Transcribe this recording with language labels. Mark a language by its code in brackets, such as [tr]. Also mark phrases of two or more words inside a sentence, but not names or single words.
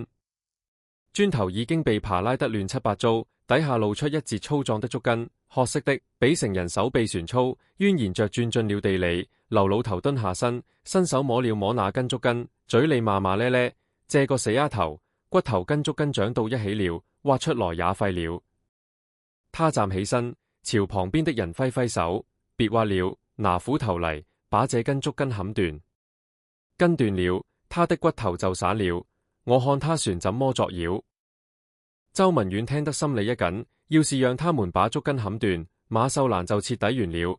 [zh] 磚頭已經被扒拉得亂七八糟，底下露出一截粗壯的竹根，褐色的，比成人手臂船粗，蜿蜒着鑽進了地裏。劉老頭蹲下身，伸手摸了摸那根竹根，嘴裏罵罵咧咧：這個死丫頭，骨頭跟竹根長到一起了，挖出來也廢了。他站起身，朝旁邊的人揮揮手：別挖了，拿斧頭嚟，把這根竹根砍斷。根斷了，他的骨頭就散了。我看他船怎麼作妖。周文遠聽得心裏一緊，要是讓他們把竹根砍斷，馬秀蘭就徹底完了。